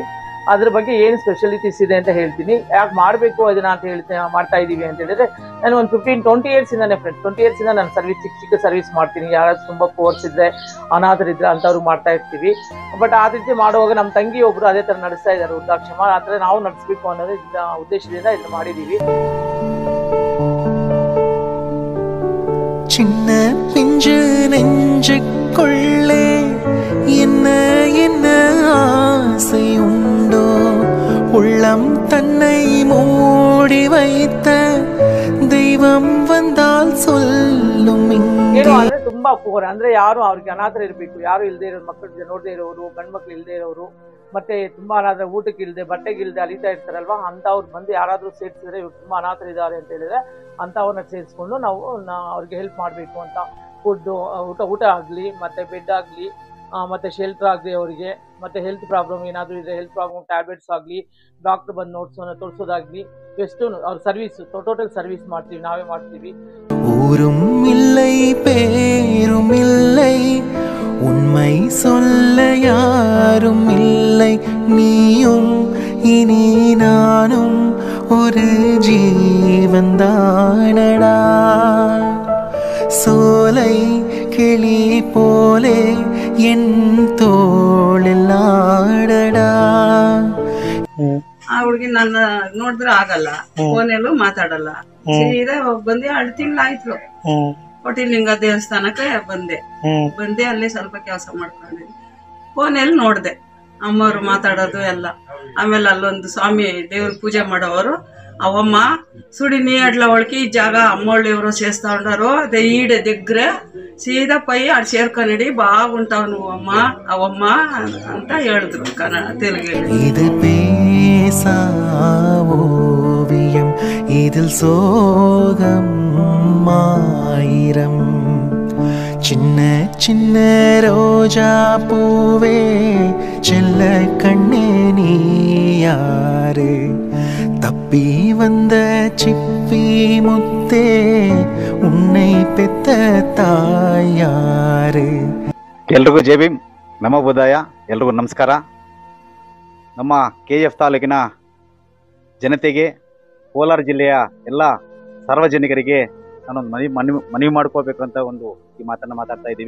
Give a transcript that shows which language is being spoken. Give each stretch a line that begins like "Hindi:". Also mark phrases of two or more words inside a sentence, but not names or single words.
Kannada: ಅದ್ರ ಬಗ್ಗೆ ಏನು ಸ್ಪೆಷಾಲಿಟೀಸ್ ಇದೆ ಅಂತ ಹೇಳ್ತೀನಿ. ಯಾಕೆ ಮಾಡಬೇಕು ಅದನ್ನ ಅಂತ ಹೇಳ್ತೀನಿ, ಮಾಡ್ತಾ ಇದೀವಿ ಅಂತ ಹೇಳಿದ್ರೆ, ನಾನು ಒಂದು 15-20 ಇಯರ್ಸ್ ಇಂದಾನೆ ಫ್ರೆಂಡ್ಸ್, 20 ಇಯರ್ಸ್ ಇಂದ ನಾನು ಸರ್ವಿಸ್ ಚಿಕ್ಕ ಸರ್ವಿಸ್ ಮಾಡ್ತೀನಿ. ಯಾರಾದ್ರೂ ತುಂಬಾ ಪೋರ್ಸ್ ಇದ್ರೆ, ಅನಾಥರಿದ್ರೆ ಅಂತವ್ರು ಮಾಡ್ತಾ ಇರ್ತೀವಿ. ಬಟ್ ಆ ರೀತಿ ಮಾಡುವಾಗ ನಮ್ಮ ತಂಗಿ ಒಬ್ರು ಅದೇ ತರ ನಡೆಸ್ತಾ ಇದ್ದಾರೆ, ವೃದ್ಧಾಶ್ರಮ. ಆ ಥರ ನಾವು ನಡೆಸಬೇಕು ಅನ್ನೋದು ಉದ್ದೇಶದಿಂದ ಇದನ್ನ ಮಾಡಿದೀವಿ.
Tamil: சின்ன பிஞ்சு நெஞ்சுக்குள்ளே என்ன என்ன ஆசை உண்டோ, உள்ளம் தன்னை மூடி வைத்த தெய்வம் வந்தால் சொல்லும்.
Kannada: ಏನು ಅಂದ್ರೆ ತುಂಬಾ ಪೋರ್ ಅಂದ್ರೆ ಯಾರು ಅವ್ರಿಗೆ ಅನಾಥರು ಇರಬೇಕು, ಯಾರು ಇಲ್ಲದೆ ಇರೋ ಮಕ್ಕಳು ನೋಡದೆ ಇರೋರು, ಗಂಡ್ ಮಕ್ಳು ಇಲ್ಲದೆ ಇರೋರು, ಮತ್ತೆ ತುಂಬಾ ಅನಾಥ, ಊಟಕ್ಕೆ ಇಲ್ಲದೆ ಬಟ್ಟೆಗೆ ಇಲ್ಲದೆ ಅಲಿತಾ ಇರ್ತಾರಲ್ವಾ, ಅಂತವ್ರು ಬಂದು ಯಾರಾದ್ರೂ ಸೇರಿಸಿದ್ರೆ ಇವ್ರು ತುಂಬಾ ಅನಾಥರು ಇದ್ದಾರೆ ಅಂತ ಹೇಳಿದ್ರೆ ಅಂತವ್ರನ್ನ ಸೇರಿಸ್ಕೊಂಡು ನಾವು ಅವ್ರಿಗೆ ಹೆಲ್ಪ್ ಮಾಡಬೇಕು ಅಂತ. ಫುಡ್, ಊಟ ಆಗ್ಲಿ, ಮತ್ತೆ ಬೆಡ್ ಆಗ್ಲಿ, ಮತ್ತೆ ಶೆಲ್ಟರ್ ಆಗಲಿ ಅವರಿಗೆ, ಮತ್ತೆ
English: health problem
Kannada: ಏನಾದರೂ ಇದ್ರೆ
English: health problem tablets
Kannada: ಆಗಲಿ, ಡಾಕ್ಟರ್ ಬಂದು ತೋರಿಸೋದಾಗ್ಲಿ, ಎಷ್ಟು ಅವ್ರ
English: service total service
Kannada: ಮಾಡ್ತೀವಿ, ನಾವೇ ಮಾಡ್ತೀವಿ.
Tamil: ஊரும் இல்லை பேரும் இல்லை, உண்மை சொல்ல யாரும் இல்லை, நீயும் இனி நானும் ஒரு ஜீவன்தானடா, சோலை கிளி போலே என் தோளில் ஆடடா.
Kannada: ಆ ಹುಡ್ಗಿ ನನ್ನ ನೋಡಿದ್ರೆ ಆಗಲ್ಲ, ಫೋನಲ್ಲೂ ಮಾತಾಡಲ್ಲ. ಸೀದಾ ಬಂದೆ, 2 ತಿಂಗಳಾಯ್ತು. ಕೋಟಿಲಿಂಗ ದೇವಸ್ಥಾನಕ್ಕೆ ಬಂದೆ ಅಲ್ಲಿ ಸ್ವಲ್ಪ ಕೆಲಸ ಮಾಡ್ಕೊಂಡೆ. ಫೋನಲ್ಲಿ ನೋಡ್ದೆ ಅಮ್ಮವ್ರು ಮಾತಾಡೋದು ಎಲ್ಲ. ಆಮೇಲೆ ಅಲ್ಲೊಂದು ಸ್ವಾಮಿ ದೇವ್ರ ಪೂಜೆ ಮಾಡೋರು,
Telugu: అవమ్మ చూడి నీ అట్లా వాళ్ళకి ఈ జాగా అమ్మోళ్ళు ఎవరో చేస్తా ఉంటారు, అదే ఈడ దగ్గర సీదా పోయి ఆడ చేరుకొనిడి బాగుంటావు నువ్వు అమ్మ అవమ్మ
Kannada: ಅಂತ ಹೇಳಿದ್ರು
Telugu: తెలుగు.
Tamil: இது பேசாவோவியம், இதில் சோகம் ஆயிரம், சின்ன சின்ன ரோஜா பூவே செல்ல கண்ணே நீ யாரு, தப்பி வந்த சிப்பி முத்தே உன்னை பெத்த ತಾಯಾರು.
Kannada: ಎಲ್ರಿಗೂ ಜೈ ಭೀಮ್, ನಮೋ ಬುದ್ಧಾಯ. ಎಲ್ರಿಗೂ ನಮಸ್ಕಾರ. ನಮ್ಮ KF ತಾಲೂಕಿನ ಜನತೆಗೆ, ಕೋಲಾರ ಜಿಲ್ಲೆಯ ಎಲ್ಲ ಸಾರ್ವಜನಿಕರಿಗೆ ನಾನೊಂದು ಮನವಿ ಮಾಡ್ಕೋಬೇಕು ಅಂತ ಈ ಮಾತನ್ನು ಮಾತಾಡ್ತಾ ಇದ್ದೀವಿ.